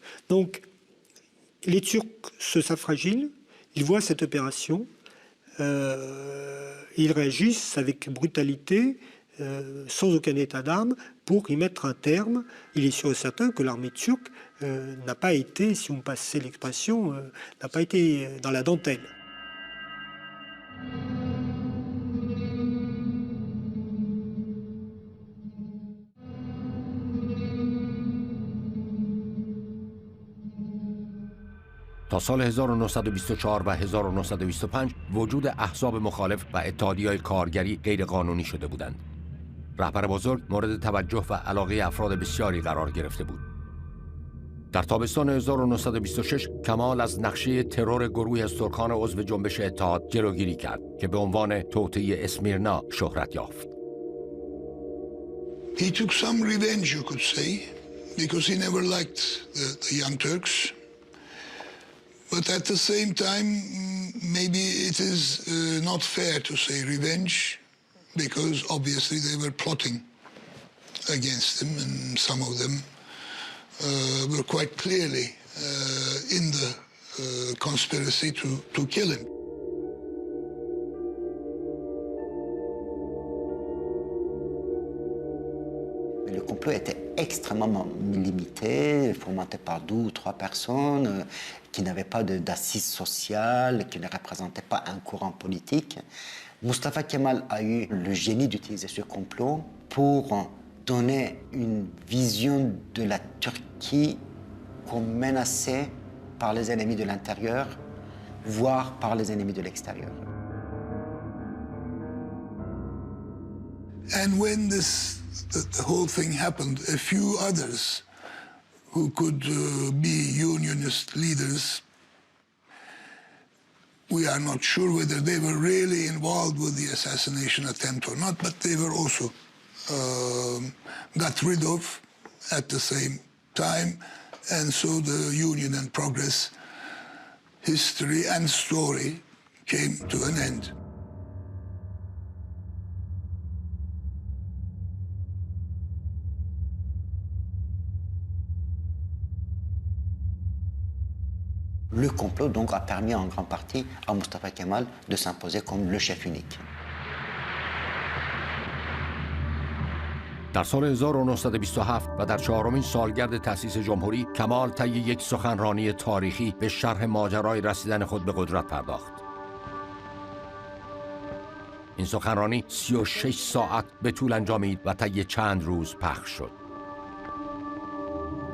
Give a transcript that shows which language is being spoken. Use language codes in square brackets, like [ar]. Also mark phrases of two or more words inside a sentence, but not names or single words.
[fr] Donc les Turcs se savent fragiles, ils voient cette opération, ils réagissent avec brutalité, sans aucun état d'âme, pour y mettre un terme. Il est sûr et certain que l'armée turque n'a pas été, si vous me passez l'expression, n'a pas été dans la dentelle. [fa] تا سال 1924 و 1925 وجود احزاب مخالف و اتحادیه‌های کارگری غیرقانونی شده بودند. رهبر بزرگ مورد توجه و علاقه افراد بسیاری قرار گرفته بود. در تابستان 1926 کمال از نقشه ترور گروهی از ترکان عضو جنبش اتحاد جلوگیری کرد که به عنوان توطئه اسمیرنا شهرت یافت. [en] He took some revenge, you could say, because he never liked the Young Turks. But at the same time, maybe it is not fair to say revenge, because obviously they were plotting against him, and some of them were quite clearly in the conspiracy to kill him. [fr] Le complot était extrêmement limité, fomenté par 2 ou 3 personnes qui n'avaient pas d'assises sociales, qui ne représentaient pas un courant politique. Mustafa Kemal a eu le génie d'utiliser ce complot pour donner une vision de la Turquie comme menacée par les ennemis de l'intérieur, voire par les ennemis de l'extérieur. [en] And when the whole thing happened, a few others who could be unionist leaders, we are not sure whether they were really involved with the assassination attempt or not, but they were also got rid of at the same time, and so the Union and Progress history and story came to an end. [fr] Le complot donc a permis en grande partie à Mustafa Kemal de s'imposer comme le chef unique. [fa] در سال 1927 و در 4مین سالگرد تأسیس جمهوری کمال طی یک سخنرانی تاریخی به شرح ماجرای رسیدن خود به قدرت پرداخت. این سخنرانی 36 ساعت به طول انجامید و طی چند روز پخش شد.